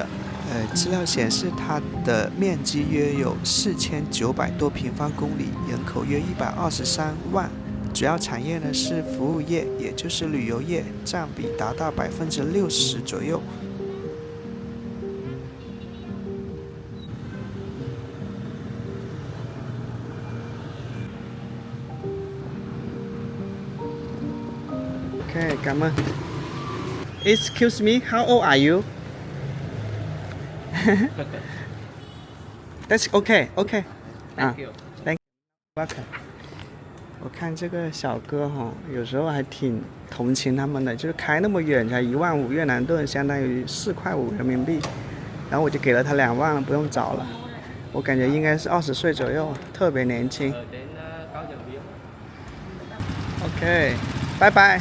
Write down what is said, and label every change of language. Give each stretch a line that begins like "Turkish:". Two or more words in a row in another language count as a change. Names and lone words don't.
Chinese: 资料显示，它的面积约有4900多平方公里，人口约123万。主要产业呢是服务业，也就是旅游业，占比达到60%左右。Okay,
Vietnamese: cảm ơn.
English: Excuse me, how old are you? That's okay. Thank you. Welcome.
Chinese: 我看这个小哥哈，有时候还挺同情他们的，就是开那么远才1万5越南盾，相当于4块5人民币。然后我就给了他2万了，不用找了。我感觉应该是20岁左右，特别年轻。OK， 拜拜。